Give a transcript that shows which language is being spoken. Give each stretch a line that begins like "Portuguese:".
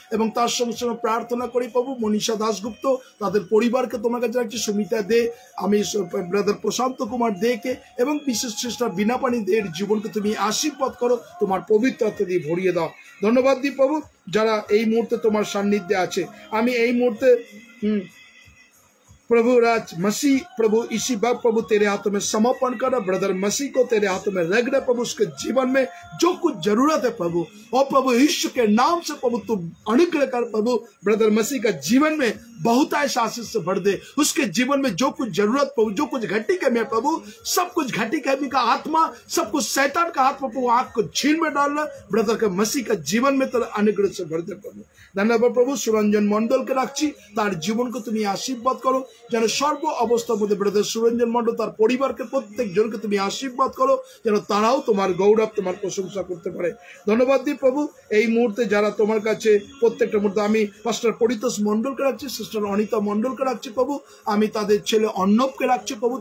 Bangla: এবং তার সঙ্গে সঙ্গে প্রার্থনা করি প্রভু মনীষা দাশগুপ্ত তাদের পরিবারকে তোমার কাছে রাখছি। সুমিতা দে, আমি ব্রাদার প্রশান্ত কুমার দেকে এবং বিশেষ সিস্টার বিনাপানি দের জীবনকে তুমি আশীর্বাদ করো, তোমার পবিত্র আত্মা দিয়ে ভরিয়ে দাও। ধন্যবাদ দিই প্রভু যারা এই মুহূর্তে তোমার সান্নিধ্যে আছে। আমি এই মুহূর্তে
Hindi: प्रभु राज मसीह प्रभु इसी बात प्रभु तेरे हाथों में समर्पण कर, ब्रदर मसीह को तेरे हाथों में रख दे प्रभु। उसके जीवन में जो कुछ जरूरत है प्रभु, और प्रभु यीशु के नाम से प्रभु तू अनुग्रह कर प्रभु। ब्रदर मसीह का जीवन में बहुत ऐसा आशीष से भर दे। उसके जीवन में जो कुछ जरूरत प्रभु, जो कुछ घटी कमी है प्रभु, सब कुछ घटी कमी का आत्मा, सब कुछ शैतान का हाथ प्रभु आंख को झील में डालना। ब्रदर के मसीह का जीवन में तेरे अनुग्रह से भर दे प्रभु। धन्यवाद प्रभु।
Bangla: सुरंजन मंडल के राखছি, তার জীবনকে তুমি আশীর্বাদ করো, যেন সর্ব অবস্থার মধ্যে ব্রাদার সুরঞ্জন মন্ডল তার পরিবারকে প্রত্যেকজনকে তুমি আশীর্বাদ করো, যেন তারাও তোমার গৌরব তোমার প্রশংসা করতে পারে। ধন্যবাদ দিই প্রভু। এই মুহূর্তে যারা তোমার কাছে প্রত্যেকটা মুহূর্তে আমি পাস্টার পরিতোষ মন্ডলকে রাখছি, সিস্টার অনিতা মন্ডলকে রাখছি প্রভু, আমি তাদের ছেলে অর্ণবকে রাখছি প্রভু।